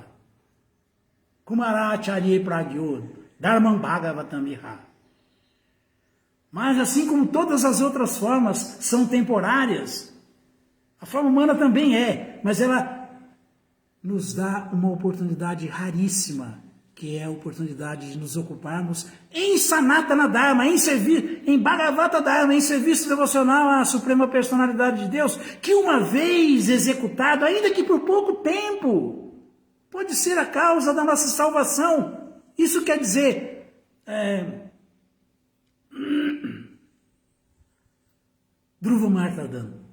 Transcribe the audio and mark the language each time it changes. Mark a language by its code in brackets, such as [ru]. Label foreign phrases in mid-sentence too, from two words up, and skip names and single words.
[sa] Kumaracharya Pragyo, Dharmam Bhagavatamiha. [pt] Mas assim como todas as outras formas são temporárias, a forma humana também é, mas ela nos dá uma oportunidade raríssima, que é a oportunidade de nos ocuparmos em [sa] Sanatana Dharma, [pt] em servir, em [sa] Bhagavata Dharma, [pt] em serviço devocional à Suprema Personalidade de Deus, que uma vez executado, ainda que por pouco tempo, pode ser a causa da nossa salvação. Isso quer dizer, [sa] Dhruva Martadan.